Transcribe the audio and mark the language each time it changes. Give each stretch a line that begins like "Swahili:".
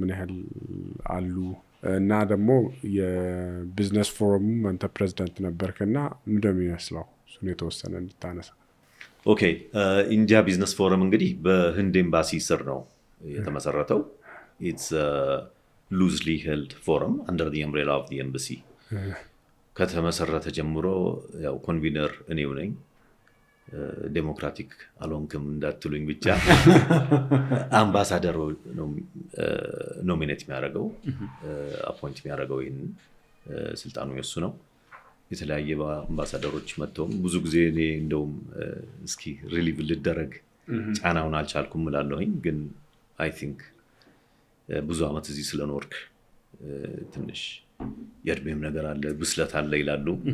Amharic: ምን ያህል አሉ? እና ደግሞ የቢዝነስ ፎረሙ አንተ ፕሬዚዳንት ነበርክና ምንድነው የሚመስለው? እሱን የተወሰነ እንድታነሳ። ኦኬ ኢንዲያ ቢዝነስ ፎረም እንግዲህ በህንድ ኤምባሲ ስር ነው የተመሰረተው።
English: It's a loosely held forum under the umbrella of the embassy.
Amharic: ከተመሰረተ ጀምሮ ያው ኮንቪነር እኔው ነኝ። ዴሞክራቲክ አልሆንክም እንዳትሉኝ ብቻ አምባሳደር ነው ኖሚኔት የሚያደርገው አፖይንት የሚያደርገው ይሄን ስልጣኑ የሱ ነው። የተለያየ አምባሳደሮች መጥተው ብዙ ጊዜ እኔ እንደውም እስኪ ሪሊቭ ልደረግ ጫናውን አልቻልኩም እላለሁኝ። ግን አይ ቲንክ ብዙ አመት እዚህ ስለኖርክ ትንሽ የእድሜም ነገር አለ ብስለት አለ ይላሉ